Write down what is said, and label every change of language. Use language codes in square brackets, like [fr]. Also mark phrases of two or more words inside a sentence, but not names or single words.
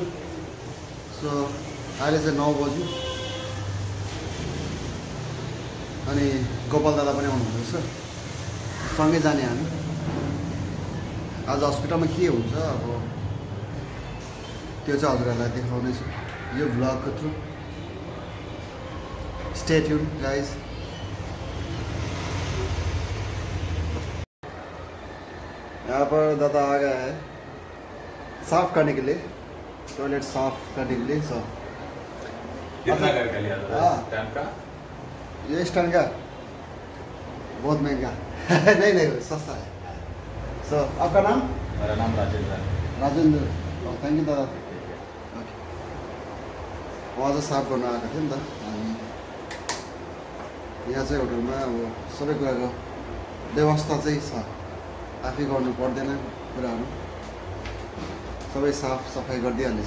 [ne] सो अहिले चाहिँ 9 बज्यो अनि गोपाल दादा पनि आउनुहुँदैछ, सँगै जाने हामी। आज हस्पिटलमा के हुन्छ अब त्यो चाहिँ हजुरहरूलाई देखाउनेछु यो भ्लगको थ्रु। [en] Stay tune guys. [hi] यहाँ पर दादा आ गया है साफ करने के लिए, टॉयलेट साफ करने के लिए। सब कितना करके लिया था स्टैंड का? ये स्टैंड का बहुत महंगा नहीं सस्ता है। सो आपका नाम? मेरा नाम राजेंद्र है। राजेंद्र, [en] thank you [hi] दादा। [ne] म आज साफ गर्न आएको थिएँ नि त। अनि यहाँ चाहिँ होटलमा अब सबै कुराको व्यवस्था चाहिँ छ, आफै गर्नु पर्दैन कुराहरू, सबै साफ सफाइ गरिदिइहाल्नेछ।